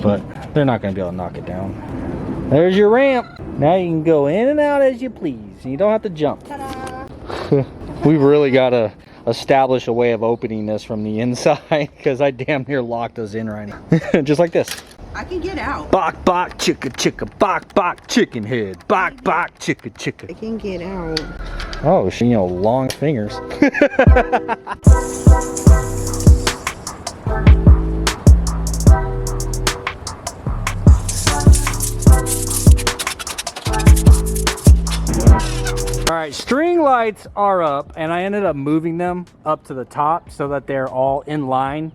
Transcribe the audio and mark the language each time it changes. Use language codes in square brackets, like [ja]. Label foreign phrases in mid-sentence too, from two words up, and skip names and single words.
[en] But they're not going to be able to knock it down. There's your ramp. Now you can go in and out as you please. You don't have to jump. Ta-da! We've really got to establish a way of opening this from the inside, because I damn near locked us in right now. Just like this. I can get out. Bok bok chicka chicka bok bok chicken head. Bok bok chicka chicka. I can get out. Oh, she, long fingers. All right, string lights are up, and I ended up moving them up to the top so that they're all in line.